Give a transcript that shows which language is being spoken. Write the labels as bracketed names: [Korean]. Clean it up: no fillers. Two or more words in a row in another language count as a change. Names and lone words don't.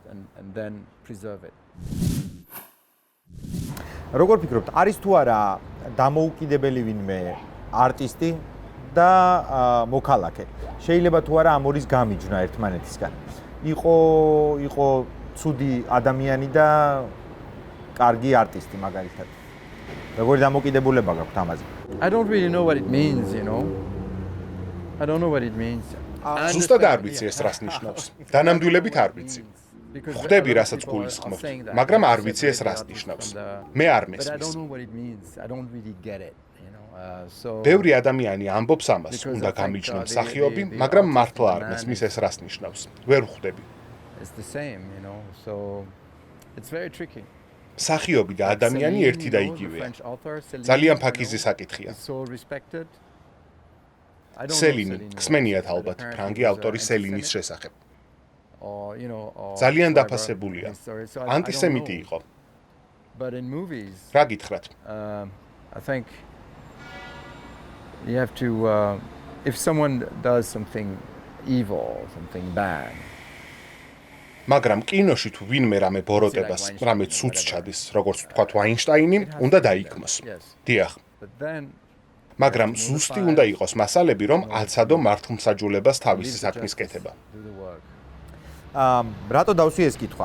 [Georgian] როგორ ფიქრობთ, არის თუ არა დამოუკიდებელი ვინმე არტისტი და მოქალაქე? შეიძლება თუ არა ამორის გამიჯნა ერთმანეთისგან. იყო ცუდი ადამიანი და კარგი არტისტი მაგალითად. როგორი დამოკიდებულება გაქვთ ამაზე? [English] I don't really know what it means, you know. I don't know what it means. [Georgian] ზუსტად არ ვიცი ეს რას ნიშნავს. დანამდვილებით არ ვიცი. ხვდები, რასაც გულისხმობთ, მაგრამ არ ვიცი ეს რას ნიშნავს. მე არ მესმის. ბევრი ადამიანი ამბობს ამას, უნდა გამიჯნონ მსახიობი, მაგრამ მართლა არ მესმის ეს რას ნიშნავს. ვერ ხვდები. მსახიობი და ადამიანი ერთი და იგივეა. ძალიან ფაქიზი საკითხია. სელინი, ხსმენიათ ალბათ, ფრანგი ავტორი სელინის შესახებ. ძალიან დაფასებულია. ანტისემიტი იყო. რა გითხრათ? [English] I think you have to if someone does something evil, something bad. [Georgian] მაგრამ კინოში თუ ვინმე რამე ბოროტებას, რამე ცუდს ჩადის, როგორც ვთქვათ ვაინშტაინი, უნდა დაიქმოს. დიახ. მაგრამ ზუსტი უნდა იყოს მასალები, რომ აცადო მართლმსაჯულებას თავისი საქმის კეთება. რატო დავსვი ეს კითხვა?